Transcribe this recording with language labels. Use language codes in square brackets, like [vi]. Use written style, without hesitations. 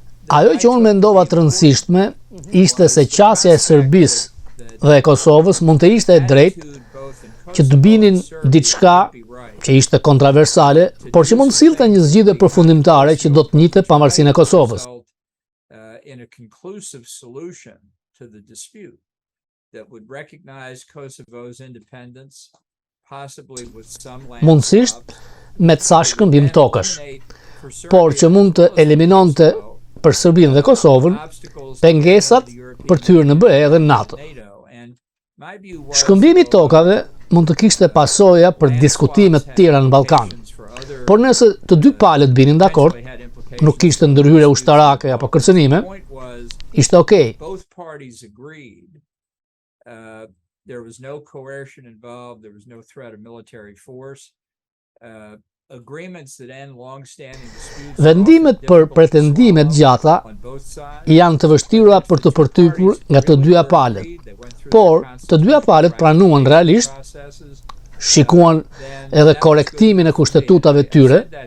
[sq] Ajo që unë mendova të rëndësishme ishte se qasja e Serbisë dhe e Kosovës mund të ishte e drejtë që të binin diçka që ishte kontroversale, por që mund sillte një zgjidhje përfundimtare që do të njihte pavarësinë e Kosovës. [en] In a conclusive solution to the dispute that would recognize Kosovo's independence, possibly with some land [sq] Mundësisht me të sa shkëmbim tokash, por që mund të eliminonte për Serbinë dhe Kosovën pengesat për të hyrë në BE dhe në NATO. [en] My view was [sq] Shkëmbimi i tokave mund të kishte pasoja për diskutime të tjera në Ballkan. Por nëse të dy palët binin dakord, nuk kishte ndërhyrje ushtarake apo kërcënime, ishte okay. [en] Both parties agreed. There was no coercion involved. There was no threat of military force. Agreements that end long-standing disputes. [sq] Vendimet për pretendime të gjata janë të vështira për të përtypur nga të dyja palët, por të dyja palët pranuan realisht, shikuan edhe korektimin e kushtetutave tyre.